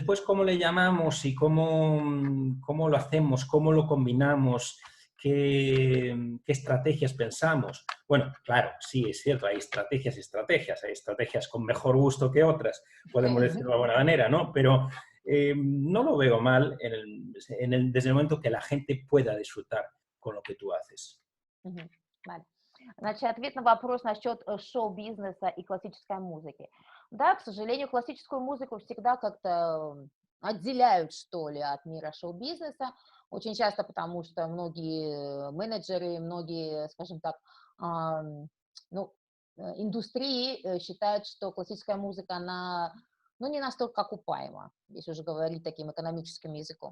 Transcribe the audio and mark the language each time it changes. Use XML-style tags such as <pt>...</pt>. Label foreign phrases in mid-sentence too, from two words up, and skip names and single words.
<es>Después, ¿cómo le llamamos y cómo lo hacemos, cómo lo combinamos, qué estrategias pensamos? Bueno, claro, sí, es cierto, hay estrategias y estrategias, hay estrategias con mejor gusto que otras, podemos decirlo de alguna manera, ¿no? Pero no lo veo mal desde el momento que la gente pueda disfrutar con lo que tú haces. Мгм. Vale.</es> <ru>Значит, ответ на вопрос насчет шоу-бизнеса и классической музыки. Да, к сожалению, классическую музыку всегда как-то отделяют, что ли, от мира шоу-бизнеса. Очень часто потому, что многие менеджеры, многие, скажем так, ну, индустрии считают, что классическая музыка, она, ну, не настолько окупаема, если уже говорить таким экономическим языком.</ru>